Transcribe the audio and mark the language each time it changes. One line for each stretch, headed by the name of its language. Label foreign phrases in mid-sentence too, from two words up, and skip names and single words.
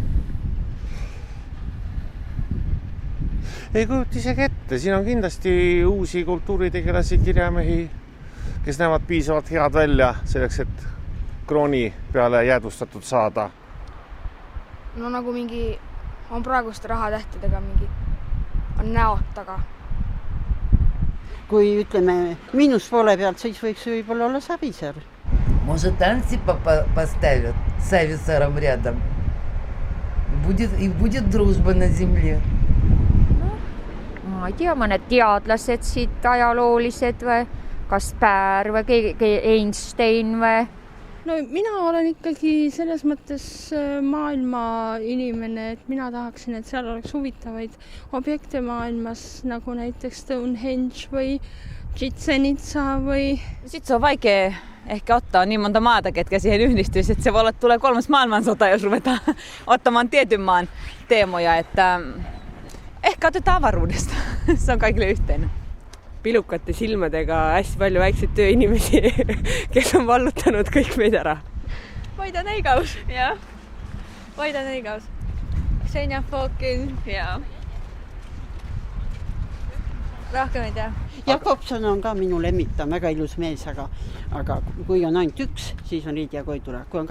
Estonian: Ei kujuta isegi ette, siin on kindlasti uusi kultuuritegelasi, kirjamehi, kes näevad piisavalt head välja selleks, et krooni peale jäädvustatud saada. No nagu mingi on praeguste rahatähtedega mingi on näod taga. Kui ütleme miinuspoole pealt, siis võiks võib-olla olla Savisaar.
Russian: Может, Антипа поставят с Сависаром рядом. И будет дружба на земле.
Estonian: Ma ei tea, mõned teadlased siit ajaloolised või Kaspär või keegi Einstein või? No mina olen ikkagi selles mõttes maailma inimene, et mina tahaksin, et seal oleks huvitavaid objekte maailmas, nagu näiteks Stonehenge või Chichen Itza või...
Finnish: Sitten se on vaikea ehkä ottaa niin monta maata, ketkä siihen yhdistyisi, että se voi olla, että tulee 3. maailmansota, jos ruvetaan ottamaan tietyn maan teemoja, että ehkä otetaan avaruudesta. Se on kaikille yhteinen.
Estonian: Pilukate silmadega hästi palju väikseid tööinimesi, kes on vallutanud kõik meid ära. Voida Neigaus, jah. Voida Neigaus. Xenia Fokin, jah. Rohkem ei tea. Jakobson on ka minu lemmita, väga ilus mees, aga kui on ainult üks, siis on Liidia Koidula.